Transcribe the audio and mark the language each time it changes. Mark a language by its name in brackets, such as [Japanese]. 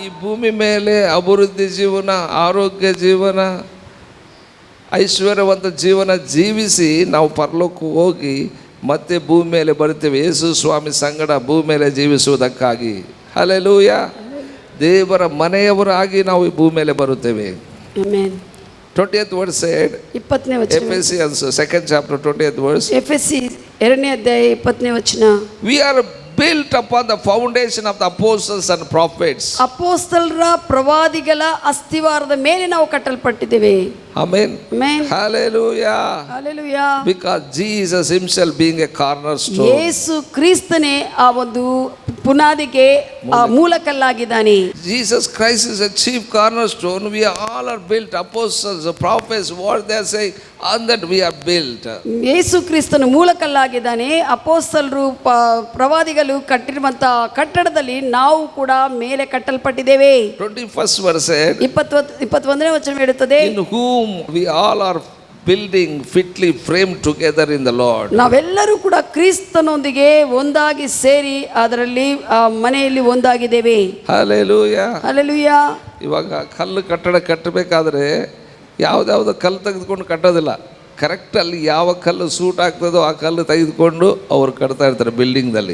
[Kannada] ಈ ಭೂಮಿ ಮೇಲೆ ಅಭಿವೃದ್ಧಿ ಜೀವನ, ಆರೋಗ್ಯ ಜೀವನ, ಐಶ್ವರ್ಯವಂತ ಜೀವನ ಜೀವಿಸಿ ನಾವು ಪರಲೋಕಕ್ಕೆ ಹೋಗಿ ಮತ್ತೆ ಭೂಮಿ ಮೇಲೆ ಬರುತ್ತೇವೆ. ಯೇಸು ಸ್ವಾಮಿ ಸಂಗಡ ಭೂಮಿ ಮೇಲೆ ಜೀವಿಸುವುದಕ್ಕಾಗಿ. ಹಲ್ಲೆಲೂಯಾ. ದೇವರ ಮನೆಯವರಾಗಿ ನಾವು ಈ ಭೂಮಿ ಮೇಲೆ ಬರುತ್ತೇವೆ. ಆಮೆನ್. [English] 20th verse said, [Kannada] 20ನೇ ವಚನ. [English] Ephesians 2nd chapter 20th verse, [Kannada] ಎಫೆಸಿ 2ನೇ ಅಧ್ಯಾಯ 20ನೇ ವಚನ. [English] we are built upon the foundation of the apostles and prophets. [Kannada] ಅಪೊಸ್ತಲರ ಪ್ರವಾದಿಗಳ ಅಸ್ತಿವಾರದ ಮೇಲೆ ನಾವು ಕಟ್ಟಲ್ಪಟ್ಟಿದ್ದೇವೆ. [English] Amen. [Kannada] Amen. [English] Hallelujah. [Kannada] Hallelujah. [English] Because Jesus himself being a cornerstone. [Kannada] ಯೇಸು ಕ್ರಿಸ್ತನೇ ಆ ಒಂದು ಪುನಾದಿಗೆ ಆ ಮೂಲಕಲ್ಲಾಗಿದ್ದಾನೆ. [English] Jesus Christ is a chief cornerstone. We all are built. Apostles, prophets, what they are saying, on that we are built. [Kannada] ಯೇಸು ಕ್ರಿಸ್ತನು ಮೂಲಕಲ್ಲಾಗಿದ್ದಾನೆ. ಅಪೊಸ್ತಲರು ಪ್ರವಾದಿಗಳು ಕಟ್ಟಿರುವಂತ ಕಟ್ಟಡದಲ್ಲಿ ನಾವು ಕೂಡ ಮೇಲೆ ಕಟ್ಟಲ್ಪಟ್ಟಿದ್ದೇವೆ. [English] 21st verse said, [Kannada] 21ನೇ ವಚನ ಹೇಳುತ್ತದೆ, [English] in whom we all are building fitly framed together in the Lord. [Kannada] ನಾವೆಲ್ಲರೂ ಕೂಡ ಕ್ರಿಸ್ತನೊಂದಿಗೆ ಒಂದಾಗಿ ಸೇರಿ ಅದರಲ್ಲಿ ಆ ಮನೆಯಲ್ಲಿ ಒಂದಾಗಿದ್ದೇವೆ. [English] Hallelujah. [Kannada] ಹಲ್ಲೆಲೂಯಾ. ಇವಾಗ ಕಲ್ಲು ಕಟ್ಟಡ ಕಟ್ಟಬೇಕಾದ್ರೆ ಯಾವುದ್ಯಾವುದೋ ಕಲ್ಲು ತೆಗೆದುಕೊಂಡು ಕಟ್ಟೋದಿಲ್ಲ. ಕರೆಕ್ಟ್ ಅಲ್ಲಿ ಯಾವ ಕಲ್ಲು ಸೂಟ್ ಆಗ್ತದೋ ಆ ಕಲ್ಲು ತೆಗೆದುಕೊಂಡು ಅವ್ರು ಕಟ್ತಾ ಇರ್ತಾರೆ ಬಿಲ್ಡಿಂಗ್ದಲ್ಲಿ.